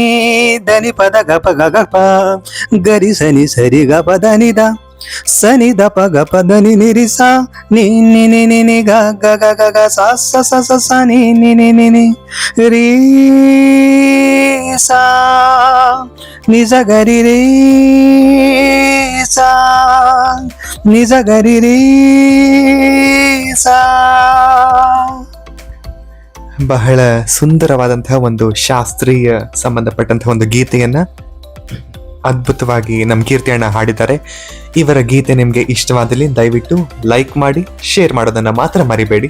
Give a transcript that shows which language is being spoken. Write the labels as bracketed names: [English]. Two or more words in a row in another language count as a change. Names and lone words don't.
[Kannada] ದ ನಿ ಪದ ಗ ಪ ಗ ಗ ಪ ಗರಿ ಸ ನಿ ಸರಿ ಗ ಪದ ನಿ ದ ಸ ನಿ ದ ಪ ಗ ಪದ ನಿ ನಿ ರಿ ಸ ನಿ ನಿ ನಿ ನಿ ನಿ ಗ ಗ ಗ ಗ ಗ ಸ ಸ ಸ ಸ ಸ ನಿ ನಿ ನಿ ನಿ ನಿ ರೀ ಸ ನಿ ಸ ಗರಿ ರೀ ಸ ನಿ ಸ ಗರಿ ರೀ ಸ. ಬಹಳ ಸುಂದರವಾದಂತಹ ಒಂದು ಶಾಸ್ತ್ರೀಯ ಸಂಬಂಧಪಟ್ಟಂತಹ ಒಂದು ಗೀತೆಯನ್ನ ಅದ್ಭುತವಾಗಿ ನಮ್ಮ ಕೀರ್ತಿ ಅಣ್ಣ ಹಾಡಿದ್ದಾರೆ. ಇವರ ಗೀತೆ ನಿಮ್ಗೆ ಇಷ್ಟವಾದಲ್ಲಿ ದಯವಿಟ್ಟು ಲೈಕ್ ಮಾಡಿ, ಶೇರ್ ಮಾಡೋದನ್ನ ಮಾತ್ರ ಮರಿಬೇಡಿ.